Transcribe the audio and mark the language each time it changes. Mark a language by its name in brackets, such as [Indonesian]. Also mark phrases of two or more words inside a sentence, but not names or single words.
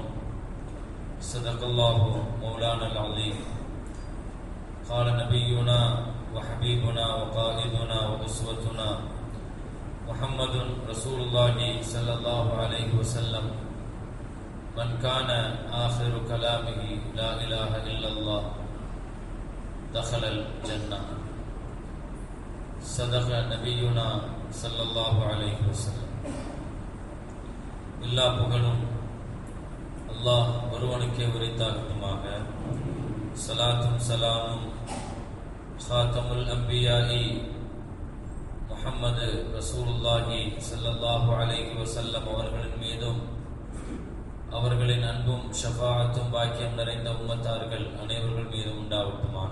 [Arabic] صدق الله مولانا العظيم قال نبينا وحبيبنا وقائدنا وأسوتنا محمد رسول الله صلى الله عليه وسلم من كان آخر كلامه لا إله إلا الله دخل الجنة صدق نبينا صلى الله عليه وسلم. [Tamil] எல்லா புகழும் அல்லாஹ் ஒருவனுக்கே உரித்தாகட்டுமாக. ஸலாத்தும் ஸலாமும் [Arabic] خاتم الأنبياء محمد رسول الله صلى الله عليه وسلم [Tamil] அவர்களின் மீதும் அவர்களின் அன்பும் ஷஃபாஅத்தும் பாக்கியம் நிறைந்த உம்மத்தார்கள் அனைவர்கள் மீதும் உண்டாகட்டுமாக.